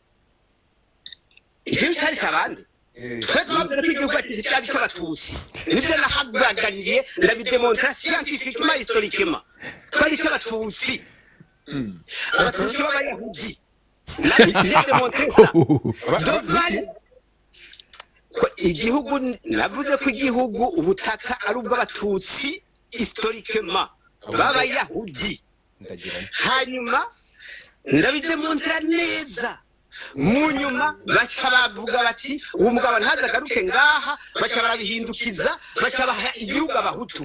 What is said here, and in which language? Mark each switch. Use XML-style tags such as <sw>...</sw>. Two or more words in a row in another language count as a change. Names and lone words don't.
<rn>igihugu cyari cyabandi twese twavuze ko igihugu cyari cy'abatutsi nibyo nahagarariye ndabidemontra</rn> <fr>scientifiquement historiquement</fr> <rn>twari cy'abatutsi abatutsi b'abayahudi ndabidemontre ça igihugu navuze ko igihugu ubutaka ari ubw'abatutsi historiquement b'abayahudi hanyuma ndabidemontra neza mu nyuma baca bavuga bati uwo mugabo ntazagaruke ngaha baca barabihindukiza baca baha igihugu abahutu</rn>